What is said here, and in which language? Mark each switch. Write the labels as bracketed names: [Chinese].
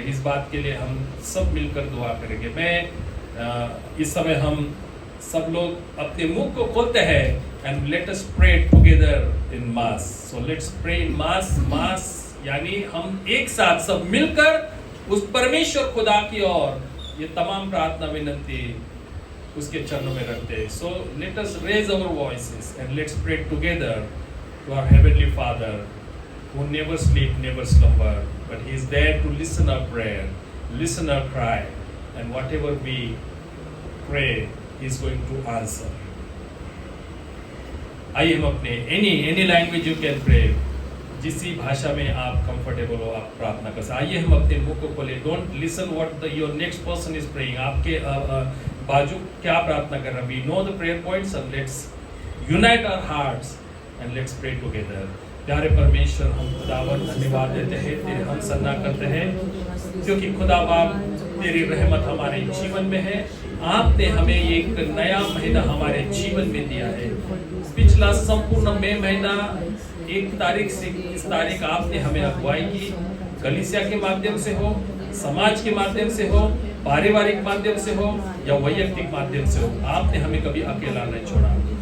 [Hindi] इस बात के लिए हम सब मिलकर दुआ करेंगे। मैं इस समय हम सब लोग अपने मुख को खोलते हैं [English] And let us pray together in mass. So let's pray in mass. [Hindi] मास यानी हम एक साथ सब मिलकर उस परमेश्वर खुदा की ओर ये तमाम प्रार्थना विनंती उसके चरणों में रखते हैं। [English] So let us raise our voices and let's pray together to our heavenly father who never sleep, never slumber, but he is there to listen our prayer, listen our cry, and whatever we pray, he is going to answer. [Hindi] आइए हम अपने [English] any language you can pray, [Hindi] जिस भाषा में आप comfortable हो आप प्रार्थना कर सकते। आइए हम अपने मुख को खोले। [English] Don't listen what your next person is praying. [Hindi] आपके बाजू क्या प्रार्थना कर रहा है? [English] We know the prayer points and let's unite our hearts and let's pray together. [Hindi] प्यारे परमेश्वर, हम खुदावन धन्यवाद देते हैं, तेरे हम सन्ना करते हैं क्योंकि खुदा बाप तेरी रहमत हमारे जीवन में है। आपने हमें एक नया महीना हमारे जीवन में दिया है। पिछला संपूर्ण महीना 1 तारीख से 30 तारीख आपने हमें अगुवाई की, कलीसिया के माध्यम से हो, समाज के माध्यम से हो, पारिवारिक माध्यम से हो या वैयक्तिक माध्यम से हो, आपने हमें कभी अकेला नहीं छोड़ा।